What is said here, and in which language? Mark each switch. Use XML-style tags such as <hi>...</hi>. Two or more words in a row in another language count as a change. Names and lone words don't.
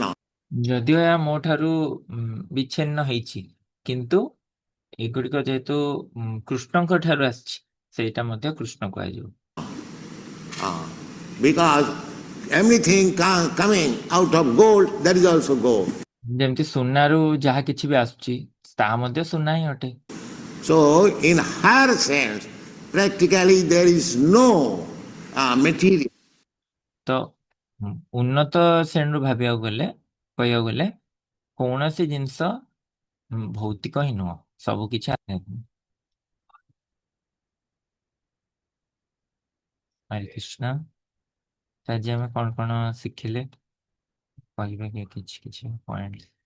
<or>ଯଦିଓ ଏହା ମୋ ଠାରୁ ବିଚ୍ଛିନ୍ନ ହେଇଛି, କିନ୍ତୁ ଏଗୁଡ଼ିକ ଯେହେତୁ କୃଷ୍ଣଙ୍କ ଠାରୁ ଆସିଛି ସେଇଟା ମଧ୍ୟ କୃଷ୍ଣ କୁହାଯିବ।</or> <en>Because everything coming out of gold, that is also gold.</en> <or>ଯେମିତି ସୁନାରୁ ଯାହା କିଛି ବି ଆସୁଛି ତାହା ମଧ୍ୟ ସୁନା ହିଁ ଅଟେ।</or> <en>So in higher sense, practically there is no material.</en> <or>ତ ଉନ୍ନତ ଶ୍ରେଣୀରୁ ଭାବିବାକୁ ଗଲେ କହିବାକୁ ଗଲେ କୌଣସି ଜିନିଷ ଭୌତିକ ହିଁ ନୁହଁ, ସବୁ କିଛି ଆଧ୍ୟାତ୍ମିକ। ହରେ କୃଷ୍ଣ। ଆଜି ଆମେ କଣ କଣ ଶିଖିଲେ କହିବେ କି କିଛି କିଛି ପଏଣ୍ଟ?</or>